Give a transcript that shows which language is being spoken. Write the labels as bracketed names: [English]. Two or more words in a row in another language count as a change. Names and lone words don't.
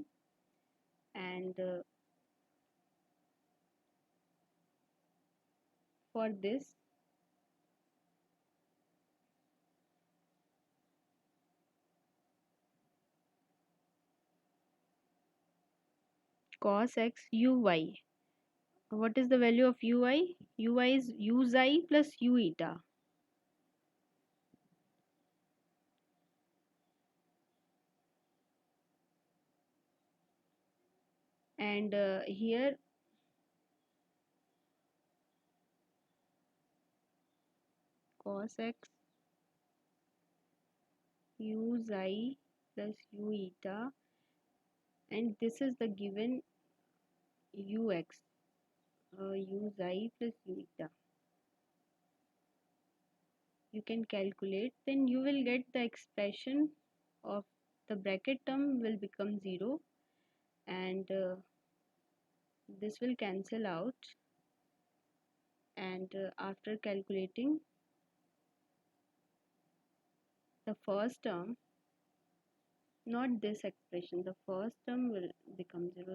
[English] And for this cos x uy, what is the value of uy? Uy is u xi plus u eta. And here cos x u xi plus u eta, and this is the given ux, u xi plus u eta. You can calculate, then you will get the expression of the bracket term will become 0, and this will cancel out, and after calculating the first term, not this expression, the first term will become 0.